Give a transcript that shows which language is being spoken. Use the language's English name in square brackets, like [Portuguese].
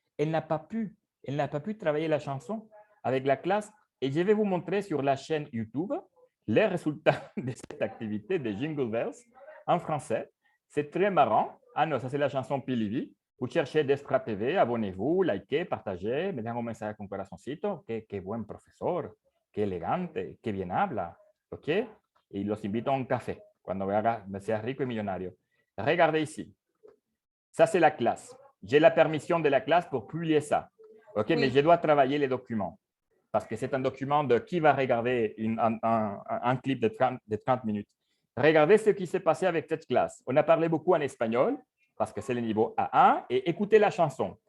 [French] Elle n'a pas pu travailler la chanson avec la classe. Et je vais vous montrer sur la chaîne YouTube les résultats de cette activité de Jingle Bells en français. C'est très marrant. Ah non, ça c'est la chanson Pilivi. Vous cherchez Despra TV, abonnez-vous, likez, partagez, [Spanish] me dan un mensaje con corazoncito. Qué buen profesor, qué elegante, qué bien habla. ¿Ok? Y los invito a un café cuando sea rico y millonario. [French] Regardez ici. Ça, c'est la classe. J'ai la permission de la classe pour publier ça. OK? Oui. Mais je dois travailler les documents. Parce que c'est un document de qui va regarder un clip de 30 minutes. Regardez ce qui s'est passé avec cette classe. On a parlé beaucoup en espagnol parce que c'est le niveau A1 et écoutez la chanson.